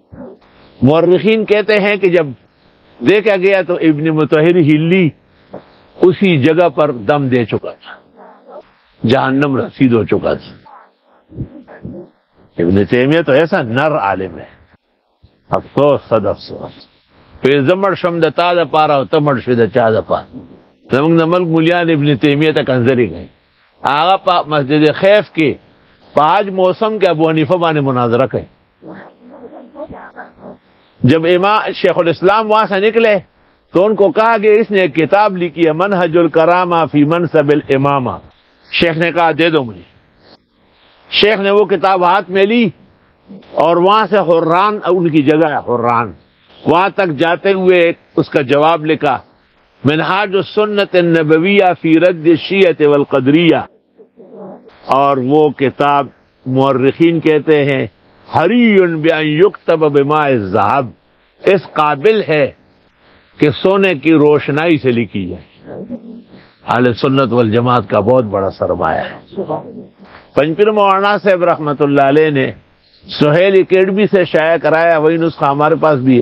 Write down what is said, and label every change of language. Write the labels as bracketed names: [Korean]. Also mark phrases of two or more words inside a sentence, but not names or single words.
[Urdu] مورخین کہتے ہیں کہ جب دیکھا گیا تو ابن مطہری ہلی اسی جگہ پر دم دے چکا تھا، جہنم رسید ہو چکا تھا۔ ابن تیمیہ تو ایسا نر عالم ہے، افسوس صد افسوس [Pashto] پہ زمڑ شم د تا د پاره او تمړ شو د چا د پاره. زمونږ د ملک مولیان ابن تیمیہ ته کنځري کوي. هغه په مسجد خیف کې په حج موسم کې ابو حنیفه باندې مناظرہ کوي. [Urdu] جب امام شیخ الاسلام وہاں سے نکلے تو ان کو کہا کہ اس نے ایک کتاب لکھی ہے منہج الکرامہ فی منصب الامامہ. شیخ نے کہا دے دو مجھے. شیخ نے وہ کتاب ہاتھ میں لی اور وہاں سے حران، ان کی جگہ ہے حران، وہاں تک جاتے ہوئے اس کا جواب لکھا منہاج السنت النبویہ فی رد الشیعہ والقدریہ. اور وہ کتاب مورخین کہتے ہیں [Arabic] حری بأن یکتب بماء الذہب، [Urdu] اس قابل ہے کہ سونے کی روشنائی سے لکھی جائے. اہل سنت والجماعت کا بہت بڑا سرمایہ ہے. پنجپیر مولانا صاحب [Arabic] رحمۃ اللہ علیہ [Urdu] نے سہیل اکیڈمی سے شائع کرایا، وہی نسخہ ہمارے پاس بھی ہے.